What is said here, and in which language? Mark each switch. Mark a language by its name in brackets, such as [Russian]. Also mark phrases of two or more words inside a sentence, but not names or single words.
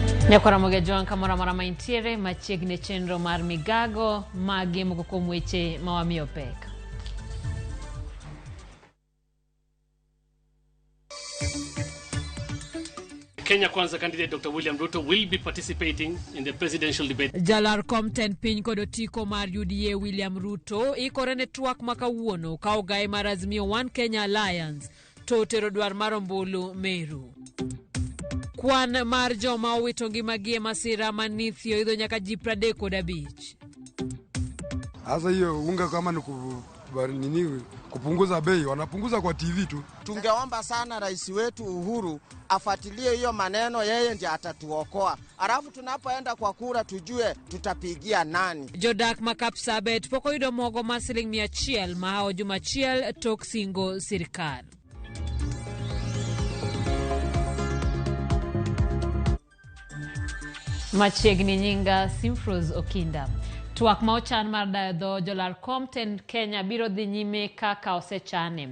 [Luo (Kenya and Tanzania)] Ramogi Joan kamora mara maintiere machiegni chenro mar Migago magi moko kuom weche mawamiyo pek. [English] Kenya Kwanza candidate Dr. William Ruto will be participating in the presidential debate. [Luo (Kenya and Tanzania)] Jalar Comten piny kod otiko mar UDA William Ruto ikore ne twak makawuono ka ogai mar Azimio One Kenya Alliance to tero dwar mar ombulu Meru. Kwan mar joma owito ngimagi e masira manithio idho nyaka ji 35. [Swahili] Sasa hiyo unga kama ni kupunguza bei, wanapunguza kwa TV tu. Tungeomba sana rais wetu Uhuru afuatilie hiyo maneno, yeye ndiye atatuokoa. Alafu tunapoenda kwa kura tujue tutapigia nani. [Luo (Kenya and Tanzania)] Jodak makapsabet poko yudo mogo ma siling 100 mahao jumachiel tok singo sirkal. Machiegni nyinga Simfros Okinda. Twak ma ochan mar dayo Jalar Comten Kenya biro dhi nyime kaka osechane.